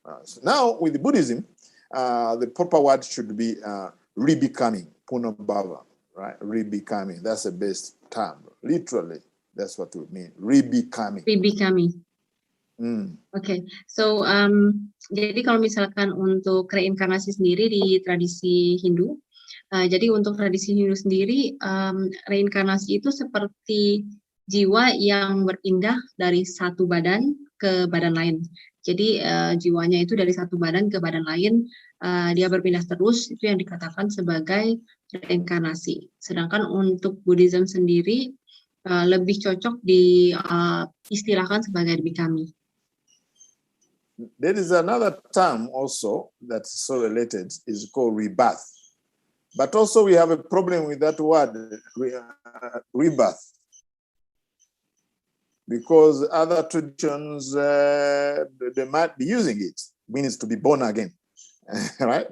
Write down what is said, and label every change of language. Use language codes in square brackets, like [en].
[en] So now with Buddhism, the proper word should be rebecoming, punabhava, right? Rebecoming, that's the best term. Literally, that's what it means, rebecoming. Rebecoming. [id] Oke, so jadi kalau misalkan untuk reinkarnasi sendiri di tradisi Hindu, jadi untuk tradisi Hindu sendiri, reinkarnasi itu seperti jiwa yang berpindah dari satu badan ke badan lain. Jadi jiwanya itu dari satu badan ke badan lain, dia berpindah terus, itu yang dikatakan sebagai reinkarnasi. Sedangkan untuk Buddhism sendiri lebih cocok diistilahkan sebagai rebecoming. [en] There is another term also that's so related, is called rebirth. But also we have a problem with that word, rebirth, because other traditions, they might be using it, means to be born again, right?